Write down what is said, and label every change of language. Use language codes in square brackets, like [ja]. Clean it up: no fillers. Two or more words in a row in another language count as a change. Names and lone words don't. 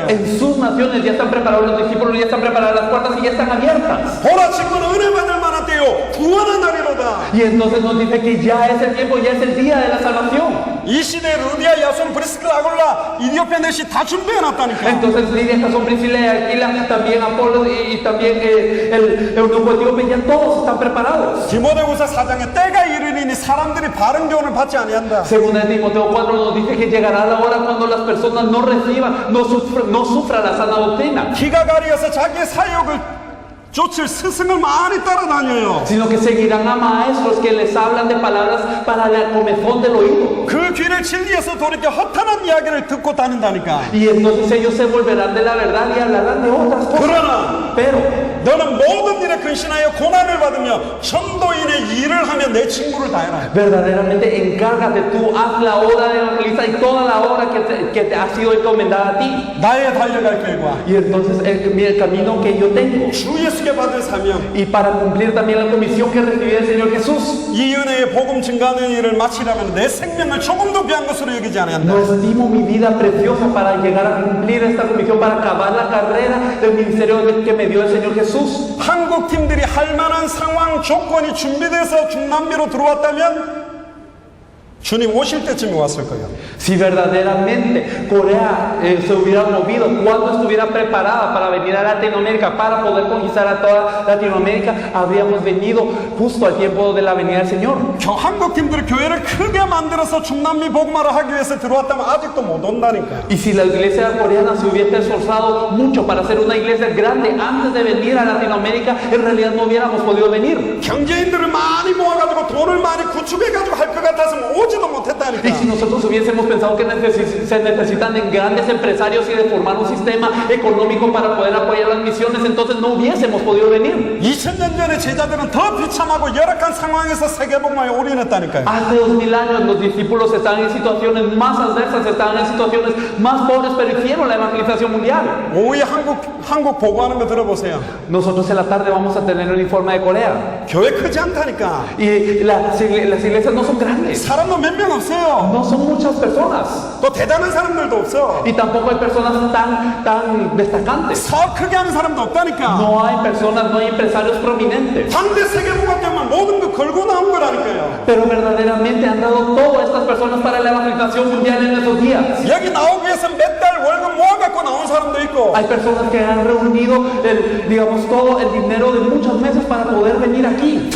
[es] En sus naciones ya están preparados los discípulos, ya están preparadas las puertas y ya están abiertas. [ko] 보라 지금은 은혜 받을 만한 때요 구원의 날이로다. [es] Y entonces nos dice que ya es el tiempo, ya es el día de la salvación. [ko] 이 시대에 루디아, 야손, 브리스킬라, 아골라, 이디오피아 넷이 다 준비해놨다니까. [es] Entonces Lidia, Jasón, Priscila y Aquila, también Apolo y también el eunuco etíope, ya todos están preparados. [ko] 디모데후서 4장에 때가 이르리니 사람들이 바른 교훈을 받지 아니한다. [es] Según el Timoteo 4 nos dice que llegará la hora cuando las personas no reciban, no sufran la sana doctrina, [ko] 기가 가리어서 자기의 사욕을 쫓을 스승을 많이 따라다녀요. [es] sino que seguirán a maestros que les hablan de palabras para la comezón del oído. [ko] 그 귀를 진리에서 돌이켜 허탄한 이야기를 듣고 다닌다니까. [es] Y entonces ellos se volverán de la verdad y hablarán de otras cosas. [ko] 그러나 [es] Pero [ko] 너는 모든 일에 근신하여 고난을 받으며 전도인의 일을 하며 내 직무를 다해라. [es] verdaderamente encárgate tú, haz la obra de evangelista y toda la obra que te ha sido encomendada a ti. [ko] 나의 달려갈 결과 [es] Y entonces el camino que yo tengo. [ko] 주 예수께 받을 사명 [es] Y para cumplir también la comisión que recibí del Señor Jesús. [ko] 이 은혜의 복음 증가하는 일을 마치려면 내 생명을 조금도 귀한 것으로 여기지 않아야 한다. [es] No estimo mi vida preciosa para llegar a cumplir esta comisión, para acabar la carrera del ministerio que me dio el Señor Jesús. [ko] 한국 팀들이 할 만한 상황 조건이 준비돼서 중남미로 들어왔다면 주님 오실 때쯤에 왔을 거예요. [es] Si verdaderamente Corea se hubiera movido cuando estuviera preparada para venir a Latinoamérica, para poder conquistar a toda Latinoamérica, habríamos venido justo al tiempo de la venida del Señor. [ko] 한국 팀들이 교회를 크게 만들어서 중남미 복음화를 하기 위해서 들어왔다면 아직도 못 온다니까. [es] Y si la iglesia coreana se hubiese esforzado mucho para hacer una iglesia grande antes de venir a Latinoamérica, en realidad no hubiéramos podido venir. [ko] 경제인들을 많이 모아가지고 돈을 많이 구축해가지고 할 것 같았으면 보지도 [es] Y si [ko] 못했다니까. [es] nosotros hubiésemos pensado que se necesitan en grandes empresarios y de formar un sistema económico para poder apoyar las misiones, entonces no hubiésemos podido venir. [ko] 2000년 전에 제자들은 더 비참하고 열악한 상황에서 세계복음에 올인했다니까요. [es] Hace 2000 años los discípulos estaban en situaciones más adversas, estaban en situaciones más pobres, pero hicieron la evangelización mundial. [ko] 오후에 한국 보고하는 거 들어보세요. [es] Nosotros en la tarde vamos a tener el informe de Corea. [ko] 교회 크지 않다니까. [es] Y las iglesias no son grandes, [ko] 사람도 몇 명 없어요. [es] no son muchas personas. [ko] 또 대단한 사람들도 없어. [es] Y tampoco hay personas tan destacantes. [ko] 사업 크게 하는 사람도 없다니까. [es] No hay personas, no hay empresarios prominentes. [ko] 당대 세계복음 때문에 모든 거 걸고 나온 거라니까요. [es] Pero verdaderamente han dado todo a estas personas para la evangelización mundial en esos días. [ko] 여기 나오기 위해서 몇 달 월급 모아갖고 나온 사람도 있고. [es] Hay personas que han reunido, todo el dinero de muchos meses para poder venir aquí.